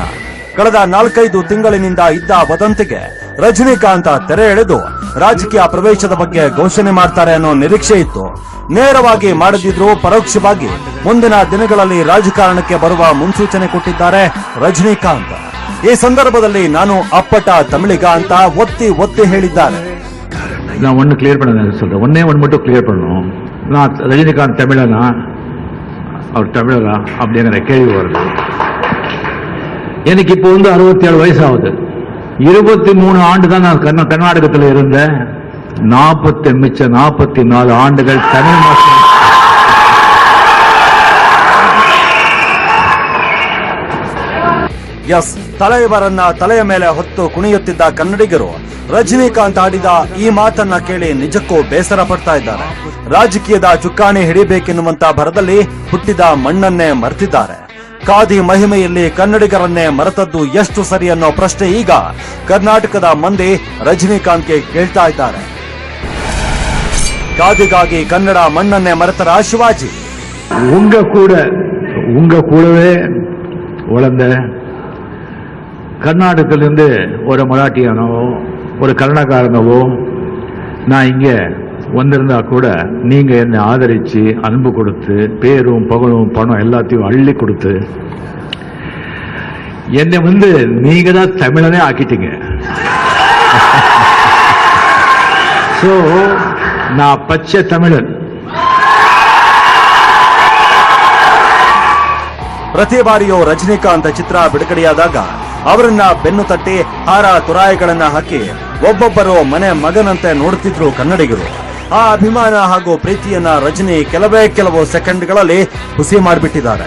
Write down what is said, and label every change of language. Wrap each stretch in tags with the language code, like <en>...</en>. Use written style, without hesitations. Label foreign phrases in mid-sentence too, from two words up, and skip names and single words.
<kn>ಕಳೆದ 4-5 ತಿಂಗಳಿನಿಂದ ಇದ್ದ ವದಂತಿಗೆ ರಜನಿಕಾಂತ್ ತೆರೆ ಎಳೆದು ರಾಜಕೀಯ ಪ್ರವೇಶದ ಬಗ್ಗೆ ಘೋಷಣೆ ಮಾಡ್ತಾರೆ ಅನ್ನೋ ನಿರೀಕ್ಷೆ ಇತ್ತು. ನೇರವಾಗಿ ಮಾಡದಿದ್ರು ಪರೋಕ್ಷವಾಗಿ ಮುಂದಿನ ದಿನಗಳಲ್ಲಿ ರಾಜಕಾರಣಕ್ಕೆ ಬರುವ ಮುನ್ಸೂಚನೆ ಕೊಟ್ಟಿದ್ದಾರೆ ರಜನಿಕಾಂತ್. ಈ ಸಂದರ್ಭದಲ್ಲಿ ನಾನು ಅಪ್ಪಟ ತಮಿಳಿಗ ಅಂತ ಒತ್ತಿ ಹೇಳಿದ್ದಾರೆ.</kn> <ta>நான் ஒன்னு கிளியர் பண்ண சொல்றேன். ஒன்னே ஒன்று மட்டும் கிளியர் பண்ணணும். நான் ரஜினிகாந்த் தமிழனா, அவர் தமிழரா அப்படிங்கிற கேள்வி வருது. எனக்கு இப்போ 67 வயசு ஆகுது. 23 ஆண்டு தான் நான் கர்நாடகத்தில் இருந்தேன். 44 ஆண்டுகள் தமிழ் மக்கள்.</ta> <kn>ಎಸ್, ತಲೆಯವರನ್ನ ತಲೆಯ ಮೇಲೆ ಹೊತ್ತು ಕುಣಿಯುತ್ತಿದ್ದ ಕನ್ನಡಿಗರು ರಜನಿಕಾಂತ್ ಆಡಿದ ಈ ಮಾತನ್ನ ಕೇಳಿ ನಿಜಕ್ಕೂ ಬೇಸರ ಪಡ್ತಾ ಇದ್ದಾರೆ. ರಾಜಕೀಯದ ಚುಕ್ಕಾಣಿ ಹಿಡಿಬೇಕೆನ್ನುವಂತ ಭರದಲ್ಲಿ ಹುಟ್ಟಿದ ಮಣ್ಣನ್ನೇ ಮರೆತಿದ್ದಾರೆ. ಖಾದಿ ಮಹಿಮೆಯಲ್ಲಿ ಕನ್ನಡಿಗರನ್ನೇ ಮರೆತದ್ದು ಎಷ್ಟು ಸರಿ ಅನ್ನೋ ಪ್ರಶ್ನೆ ಈಗ ಕರ್ನಾಟಕದ ಮಂದಿ ರಜನಿಕಾಂತ್ಗೆ ಕೇಳ್ತಾ ಇದ್ದಾರೆ. ಖಾದಿಗಾಗಿ ಕನ್ನಡ ಮಣ್ಣನ್ನೇ ಮರೆತರ ಶಿವಾಜಿ.</kn> <ta>உங்க கூடவே வளர்ந்த கர்நாடகத்திலிருந்து ஒரு மராட்டியானவோ ஒரு கன்னடக்காரனவோ நான் இங்கே வந்திருந்தா கூட நீங்க என்னை ஆதரிச்சு அன்பு கொடுத்து பேரும் புகழும் பணம் எல்லாத்தையும் அள்ளி கொடுத்து என்னை நீங்க தான் தமிழனே ஆக்கிட்டீங்க. ஸோ நான் பச்சை தமிழன்.</ta> <kn>ಪ್ರತಿ ಬಾರಿಯೂ ರಜನಿಕಾಂತ್ ಚಿತ್ರ ಬಿಡುಗಡೆಯಾದಾಗ ಅವರನ್ನ ಬೆನ್ನು ತಟ್ಟಿ ಹಾರ ತುರಾಯಿಗಳನ್ನ ಹಾಕಿ ಒಬ್ಬೊಬ್ಬರು ಮನೆ ಮಗನಂತೆ ನೋಡುತ್ತಿದ್ರು ಕನ್ನಡಿಗರು. ಆ ಅಭಿಮಾನ ಹಾಗೂ ಪ್ರೀತಿಯನ್ನ ರಜನಿ ಕೆಲವು ಸೆಕೆಂಡ್ಗಳಲ್ಲಿ ಹುಸಿ ಮಾಡಿಬಿಟ್ಟಿದ್ದಾರೆ.</kn>